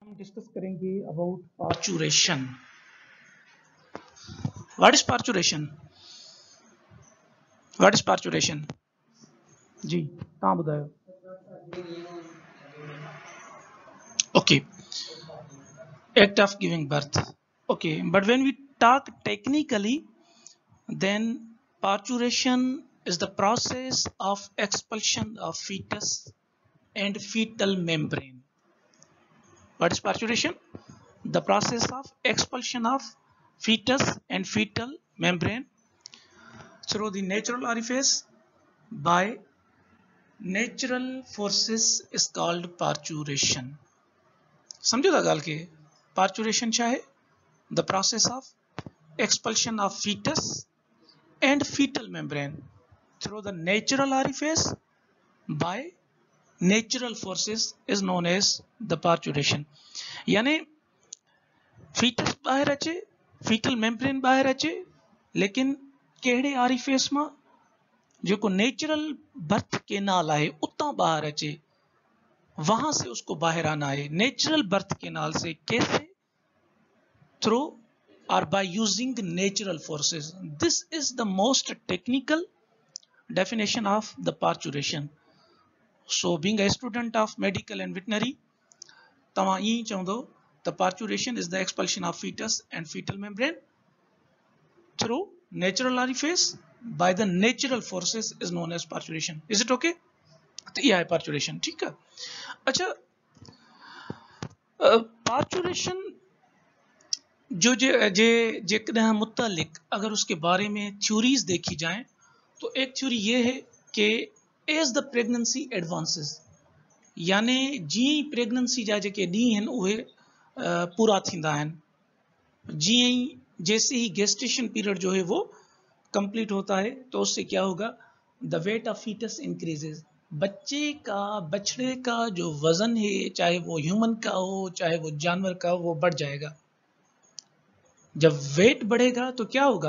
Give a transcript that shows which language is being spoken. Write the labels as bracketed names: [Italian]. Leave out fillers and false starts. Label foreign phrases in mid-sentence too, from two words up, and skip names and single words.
[Urdu] ہم ڈسکس کریں گے [English] about parturition. What is parturition? What is parturition? [Sindhi] जी तव्हां ॿुधायो। [English] ओके, act of giving birth. Okay, but when we talk technically, then parturition is the process of expulsion of fetus and fetal membrane. What is parturition? The process of expulsion of fetus and fetal membrane through the natural orifice by natural forces is called parturition. [Sindhi] समझो था गाल के parturition [Urdu] کیا ہے? [English] The process of expulsion of fetus and fetal membrane through the natural orifice by natural forces is known as the parturition. [Sindhi] यानी फीटस बाहर अचे, [English] fetal membrane [Sindhi] बाहर अचे, लेकिन कहिड़े आरिफेस मां? [Urdu] जो [English] natural birth canal [Urdu] है [Sindhi] उतना बाहर अचे, [Urdu] وہاں سے اس کو باہر آنا ہے. [English] natural birth canal [Urdu] سے کیسے? [English] थ्रू और by using natural forces. This is the most technical definition of the parturition. So being a student of medical and veterinary, [Sindhi] तव्हां ई चवंदो [English] the parturition is the expulsion of fetus and fetal membrane through natural orifice by the natural forces is known as parturition. Is it okay? [Urdu] تو یہ ہے parturition, ٹھیک ہے. अच्छा, parturition [Sindhi] जो जे मुतालिक [Urdu] اگر اس کے بارے میں تھیوریز دیکھی جائیں تو ایک تھیوری یہ ہے کہ [English] as the pregnancy advances, [Urdu] यानी [Sindhi] जी प्रेगनेंसी जा जेके ॾींहं आहिनि उहे पूरा थींदा आहिनि, [Urdu] जी جیسے ہی [English] gestation period [Urdu] جو ہے وہ کمپلیٹ ہوتا ہے تو اس سے کیا ہوگا? [English] The weight of fetus increases. [Urdu] بچے کا، بچھڑے کا جو وزن ہے، چاہے وہ ہیومن کا ہو چاہے وہ جانور کا ہو، وہ بڑھ جائے گا. جب ویٹ بڑھے گا تو کیا ہوگا?